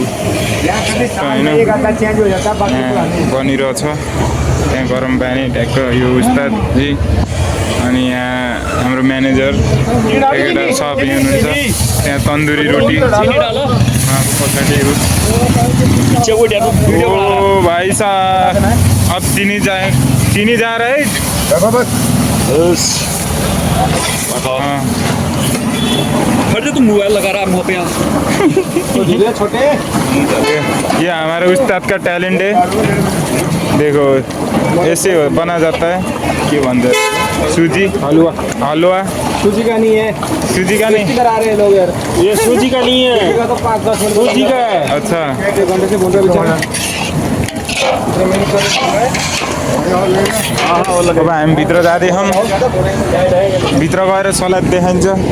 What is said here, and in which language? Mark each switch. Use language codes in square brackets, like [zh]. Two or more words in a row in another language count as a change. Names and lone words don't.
[ne] बनिरहेछ त्यहाँ गरम पानी ट्याक्क यो उस्तादजी अनि यहाँ हाम्रो म्यानेजर एकवटा सब हुनुहुन्छ त्यहाँ तन्दुरी रोटी पछाडि [hi] ओ भाइ साहब अब चीनी जा रहा है फिर तुम मोबाइल लगा रहा है यहाँ छोटे ये हमारे उस्ताद का टैलेंट है देखो ऐसे बना जाता है क्या बनता है सूजी हलवा सूजी का नहीं है सूजी का नहीं करा रहे हैं लोग यार ये सूजी का नहीं है तो 5-10 मिनट सूजी का है अच्छा घंटे से बोल रहे बेचारा [ne] अब हामी भित्र जाँदैछौँ भित्र गएर सलाद देखाइन्छ